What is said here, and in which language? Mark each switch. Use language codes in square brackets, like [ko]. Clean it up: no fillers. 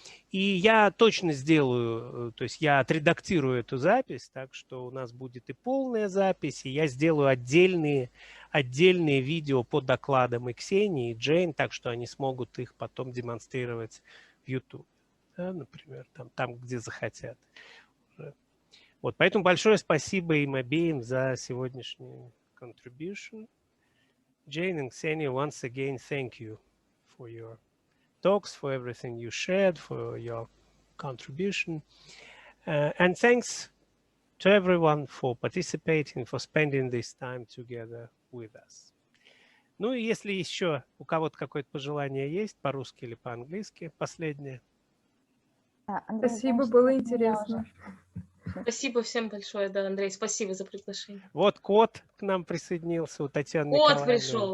[ru] И я точно сделаю, то есть я отредактирую эту запись, так что у нас будет и полная запись, и я сделаю отдельные видео по докладам и Ксении, и Джейн, так что они смогут их потом демонстрировать в YouTube, да, например, там, где захотят. Вот, поэтому большое спасибо им обеим за сегодняшний contribution. [en] Jane and Ksenia, once again, thank you for your talks, for everything you shared, for your contribution. And thanks to everyone for participating, for spending this time together with us. [ru] Ну и если еще у кого-то какое-то пожелание есть, по-русски или по-английски, последнее. Спасибо, было интересно. Спасибо всем большое, да, Андрей, спасибо за приглашение. Вот кот к нам присоединился, у Татьяны Кот Николаевны. пришел,